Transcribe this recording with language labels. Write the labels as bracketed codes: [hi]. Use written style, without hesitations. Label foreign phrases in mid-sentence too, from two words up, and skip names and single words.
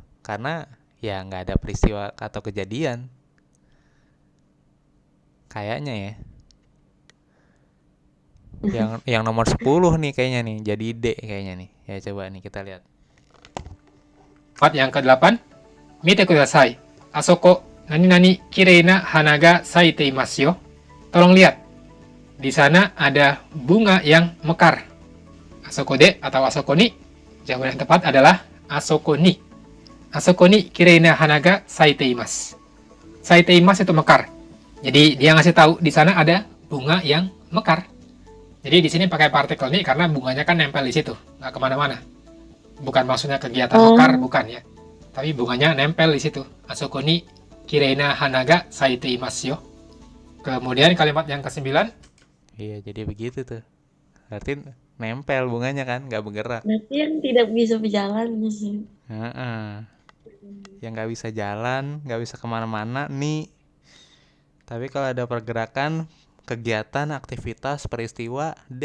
[id] Karena ya nggak ada peristiwa atau kejadian. Kayaknya ya. Yang nomor 10 nih kayaknya nih. Jadi D kayaknya nih. Ya coba nih kita lihat. Yang ke-8. [ja] Mite kudasai. Asoko nani-nani kirei na hana ga saite imasu yo. [id] Tolong lihat. Di sana ada bunga yang mekar. [ja] Asoko de [id] atau [ja] asoko ni. [id] Jawaban yang tepat adalah [ja] asoko ni. Asoko ni kirei na hana ga saite imasu. Saite imasu [id] itu mekar. Jadi dia ngasih tahu di sana ada bunga yang mekar. Jadi di sini pakai partikel nih karena bunganya kan nempel di situ, nggak kemana-mana. Bukan maksudnya kegiatan mekar, bukan ya. Tapi bunganya nempel di situ. [ja] Asoko ni kirei na hana ga saite imasu yo. [id] Kemudian kalimat yang ke-9. Iya, jadi begitu tuh. Berarti nempel bunganya kan, nggak bergerak. Berarti yang tidak bisa berjalan sih. Heeh. Yang nggak bisa jalan, nggak bisa kemana-mana nih. Tapi kalau ada pergerakan, kegiatan, aktivitas, peristiwa, D.